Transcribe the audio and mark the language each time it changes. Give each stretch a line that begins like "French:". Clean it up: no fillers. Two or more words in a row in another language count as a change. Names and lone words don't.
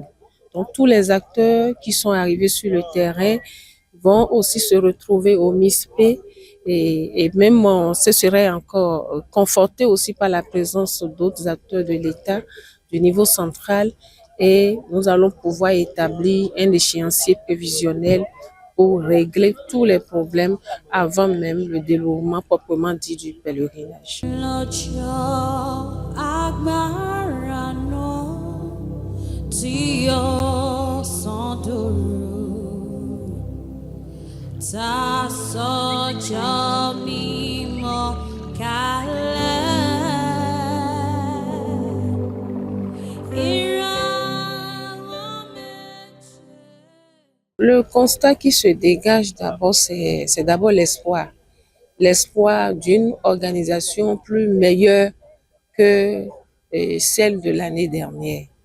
French: Donc, tous les acteurs qui sont arrivés sur le terrain vont aussi se retrouver au MISP et même on se serait encore conforté aussi par la présence d'autres acteurs de l'État du niveau central et nous allons pouvoir établir un échéancier prévisionnel pour régler tous les problèmes avant même le déroulement proprement dit du pèlerinage.
Yoruba: Ta sọ́jọ́ mímọ́
French: Le constat qui se dégage d'abord, c'est d'abord l'espoir. L'espoir d'une organisation plus meilleure que celle de l'année dernière.